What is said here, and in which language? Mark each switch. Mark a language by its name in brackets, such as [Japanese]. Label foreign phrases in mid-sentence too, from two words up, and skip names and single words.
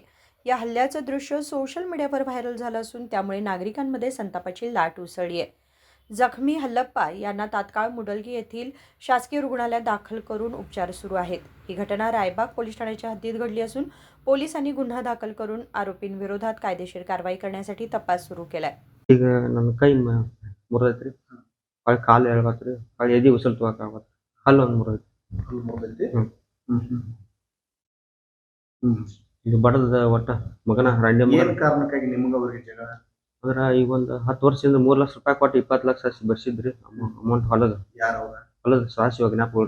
[Marathi] या हल्ल्याचं दृश्य सोशल मीडियावर व्हायरल झालं असून त्यामुळे नागरिकांमध्ये संतापाची लाट उसळली आहे. जखमी हल्लप्पा यांना तात्काळ मुडलगी येथील शासकीय रुग्णालयात दाखल करून उपचार सुरू आहेत. ही घटना रायबाग पोलीस ठाण्याच्या हद्दीत घडली असून पोलिसांनी गुन्हा दाखल करून आरोपींविरोधात कायदेशीर कारवाई करण्यासाठी तपास सुरू केलाय. [Kannada] ಈಗ ನನ್ನ ಕೈ ಮುರಿದೈತ್ರಿ. ಹೊಳ್ಳಿ ಕಾಲು ಎಳ್ಬತ್ರಿ. ಹೊಳ್ಳಿ ಎದಿ ಉಸಲ್ ತುವಾಕಾಗತ್ತೆ. ಹಲ್ಲು ಒಂದು ಮುರಿದೈತಿ. ಹಲ್ಲು ಮುರಿದೈತಿ. ಇದು ಬಡದ ಒಟ್ಟ ಮಗನ ರಂಡೆ ಮಗನ ಏನ್ ಕಾರಣಕ್ಕಾಗಿ ನಿಮ್ಗ ಅವ್ರಿಗೆ ಜಗಳ? ಅಂದ್ರ ಈಗ ಒಂದು 10 ವರ್ಷದಿಂದ 3 ಲಕ್ಷ ರೂಪಾಯಿ ಕೊಟ್ಟು 20 ಲಕ್ಷ ಬರ್ಸಿದ್ರಿ ಅಮೌಂಟ್ ಹೊಲದ ಸಾಸಿ ಅಗ್ನಾಪುರ.